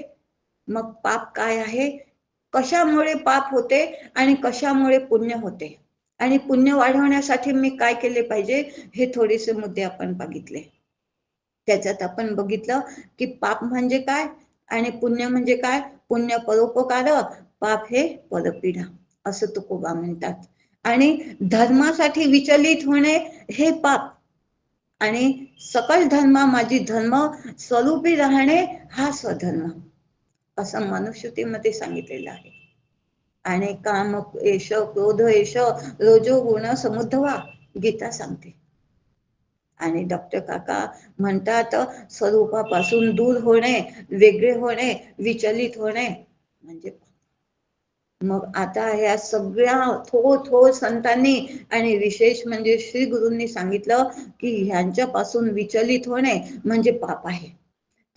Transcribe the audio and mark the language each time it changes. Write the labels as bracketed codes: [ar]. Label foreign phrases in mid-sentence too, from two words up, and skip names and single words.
[mr] मग पाप काय आहे, कशामुळे पाप होते आणि कशामुळे पुण्य होते आणि पुण्य वाढवण्यासाठी मी काय केले पाहिजे हे थोडेसे मुद्दे आपण बघितले। त्याच्यात आपण बघितलं की पाप म्हणजे काय आणि पुण्य म्हणजे काय। पुण्य परोपकार, पाप हे परपीडा असं तुकोबा म्हणतात। आणि धर्मासाठी विचलित होणे हे पाप आणि सकल धर्मा माझी धर्म स्वरूपी राहणे हा स्वधर्म असं मनुस्मृतीमध्ये सांगितलेलं आहे। [sa] आणि काम एष क्रोध एष रोजो गुण समुद्धवा [mr] गीता सांगते। आणि डॉक्टर काका म्हणतात स्वरूपापासून दूर होणे, वेगळे होणे, विचलित होणे म्हणजे। मग आता ह्या सगळ्या थोर संतांनी आणि विशेष म्हणजे श्री गुरूंनी सांगितलं की ह्यांच्यापासून विचलित होणे म्हणजे पाप आहे।